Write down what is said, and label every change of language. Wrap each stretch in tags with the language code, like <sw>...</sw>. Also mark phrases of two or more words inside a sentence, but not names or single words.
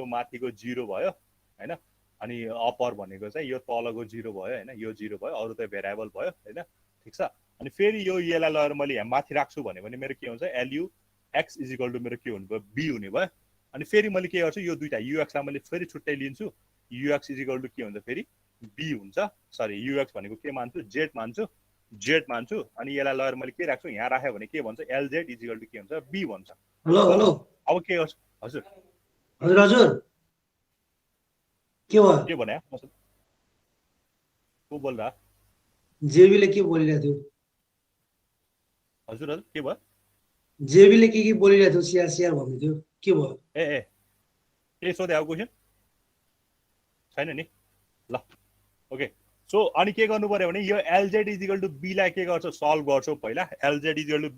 <ne>माथिको 0 भयो हैन अनि अपर भनेको चाहिँ यो तलको 0 भयो हैन यो 0 भयो अरु त भेरिएबल भयो हैन ठीक छ अनि फेरि यो लाई लगेर मैले यहाँ माथि राख्छु भने मेरो के हुन्छ LU X</ne> <en>equal to</en> <ne>मेरो के हुने भयो B हुने भयो अनि फेरि मैले के गर्छु यो दुईटा UX लाई मैले फेरि छुट्टै लिन्छु UX</ne> <en>equal to</en> <ne>के हुन्छ फेरि B हुन्छ सरी UX भनेको के मान्छु Z मान्छु अनि यसलाई लगेर मैले के राख्छु यहाँ राखे भने के भन्छ LZ</ne> <en>equal to</en> <ne>के हुन्छ B भन्छ हेलो अब के गर्छु हजुर के भयो के भने</ne> <hi>को बोल रहा</hi> <ne>जेबीले के बोलिरहेको थियो हजुर के भयो जेबीले के बोलिरहेको थियो सिआर भन्दै थियो के भयो ए सोधे अब क्वेशन छैन नि ल</ne> <en>okay so</en> <ne>अनि के गर्नु पर्यो भने यो LZ</ne> <en>equal to</en> <ne>B लाई के गर्छौ सल्भ गर्छौ पहिला LZ</ne> <en>equal to</en> <ne>B</ne>